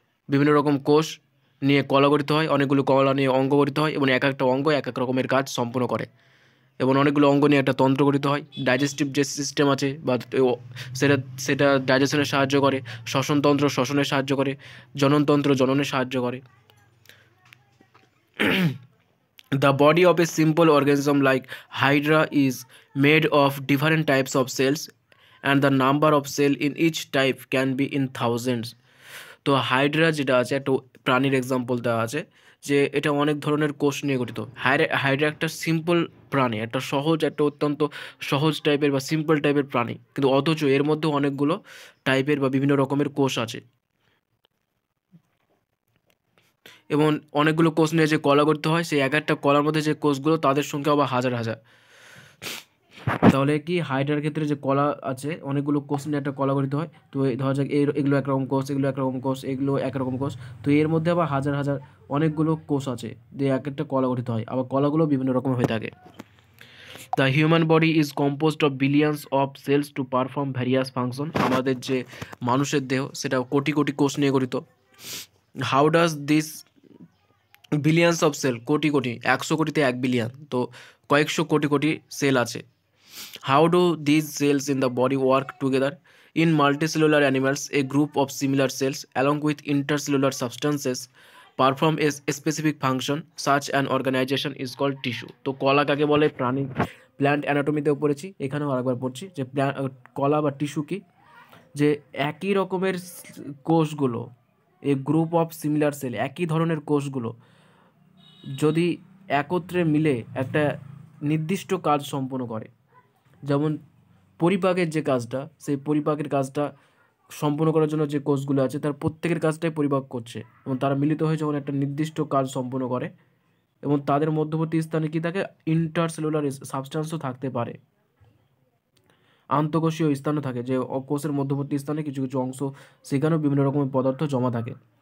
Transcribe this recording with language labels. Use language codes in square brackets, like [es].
[bn] বিভিন্ন রকম কোষ নিয়ে কলা গঠিত হয়, অনেকগুলো কলা নিয়ে অঙ্গ গঠিত হয় এবং এক একটা অঙ্গ এক এক রকমের কাজ সম্পন্ন করে এবং অনেকগুলো অঙ্গ নিয়ে একটা তন্ত্র গঠিত হয়। ডাইজেস্টিভ যে সিস্টেম আছে বা সেটা সেটা ডাইজেশনে সাহায্য করে, শ্বসনতন্ত্র শ্বসনে সাহায্য করে, জননতন্ত্র জননে সাহায্য করে। [en] The body of a simple organism like Hydra is made of different types of cells and the number of cells in each type can be in thousands. [bn] তো হাইড্রা যেটা আছে একটা প্রাণীর এক্সাম্পল দেওয়া আছে যে এটা অনেক ধরনের কোষ নিয়ে গঠিত। হাইড্রা একটা সিম্পল প্রাণী, একটা অত্যন্ত সহজ টাইপের বা সিম্পল টাইপের প্রাণী, কিন্তু অথচ এর মধ্যে অনেকগুলো টাইপের বা বিভিন্ন রকমের কোষ আছে এবং অনেকগুলো কোষ নিয়ে যে কলা গঠিত হয় সেই এক একটা কলার মধ্যে যে কোষগুলো তাদের সংখ্যা আবার হাজার হাজার। তাহলে কি হাইড্রার ক্ষেত্রে যে কলা আছে অনেকগুলো কোষ নিয়ে একটা কলা গঠিত হয়। তো ধরা যাক এগুলো একরকম কোষ, এগুলো একরকম কোষ, এগুলো একরকম কোষ, তো এর মধ্যে আবার হাজার হাজার অনেকগুলো কোষ আছে দিয়ে এক একটা কলা গঠিত হয়, আবার কলাগুলো বিভিন্ন রকম হয়ে থাকে। [en] The human body is composed of billions of cells to perform various function. [bn] আমাদের যে মানুষের দেহ সেটা কোটি কোটি কোষ নিয়ে গঠিত। [en] how does this billions of cell, [bn] crore crore, 100 কোটিতে 1 বিলিয়ন, তো কয়েকশো কোটি কোটি সেল আছে। [en] How do these cells in the body work together? In multicellular animals, a group of similar cells, along with intercellular substances, perform a specific function. Such an organization is called tissue. [bn] তো কলা কাকে বলে plant অ্যানাটমিতেও পড়েছি, এখানেও আরেকবার পড়ছি যে কলা বা টিস্যু কি, যে একই রকমের কোষগুলো, [en] a group of similar cell, [bn] একই ধরনের কোষগুলো যদি একত্রে মিলে একটা নির্দিষ্ট কাজ সম্পন্ন করে, যেমন পরিপাকের যে কাজটা, সেই পরিপাকের কাজটা সম্পন্ন করার জন্য যে কোষগুলো আছে তার প্রত্যেকের কাজটাই পরিপাক করছে এবং তারা মিলিত হয়ে যখন একটা নির্দিষ্ট কাজ সম্পন্ন করে এবং তাদের মধ্যবর্তী স্থানে কি থাকে, ইন্টারসেলুলার সাবস্টেন্সও থাকতে পারে, আন্তঃকোষীয় স্থানও থাকে, যে কোষের মধ্যবর্তী স্থানে কিছু কিছু অংশ সেখানেও বিভিন্ন রকমের পদার্থ জমা থাকে।